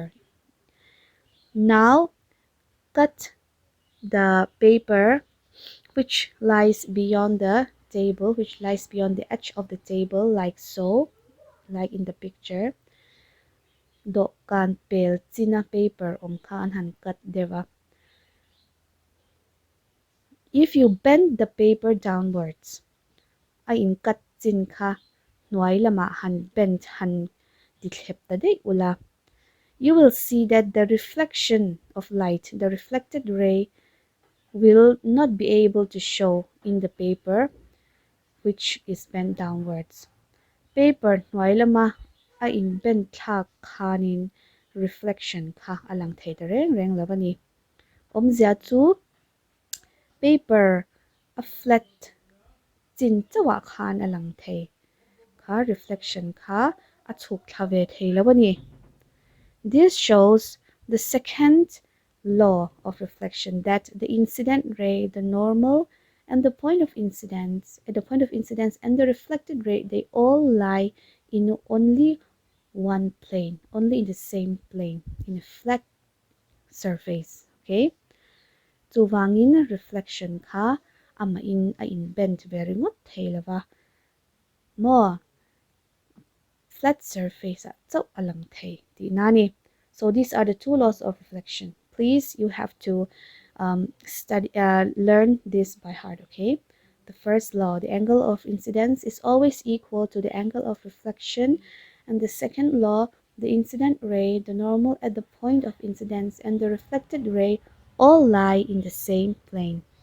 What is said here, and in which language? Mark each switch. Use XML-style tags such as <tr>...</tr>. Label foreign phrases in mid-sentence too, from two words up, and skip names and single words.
<en>Now cut the paper which lies beyond the table, which lies beyond the edge of the table, like so, like in the picture.</en> <lus>Do kan pel china paper om khan han cut deva.</lus> <en>If you bend the paper downwards,</en> <lus>ay in cut chin kha nuai lama han bend han ditlhep ta dei ula.</lus> <en>You will see that the reflection of light, the reflected ray, will not be able to show in the paper which is bent downwards.</en> <lus>Paper nuai lama a in bent thak khanin reflection kha alang thei ta reng lavani. Omzia chu paper a flat chin chawa khan alang thei kha reflection kha a chuk thave thei lavani.</lus> <en>This shows the second law of reflection, that the incident ray, the normal and the point of incidence, and the reflected ray, they all lie in only one plane, only in the same plane, in a flat surface.</en> <lus>Okay? Chuwangin reflection kha ama in a in bent very ngot theilawa. Mo flat surface at so alang thei di nani.</lus> <en>So these are the two laws of reflection. Please, you have to learn this by heart. Okay. The first law, the angle of incidence is always equal to the angle of reflection, and the second law, the incident ray, the normal at the point of incidence, and the reflected ray all lie in the same plane.</en>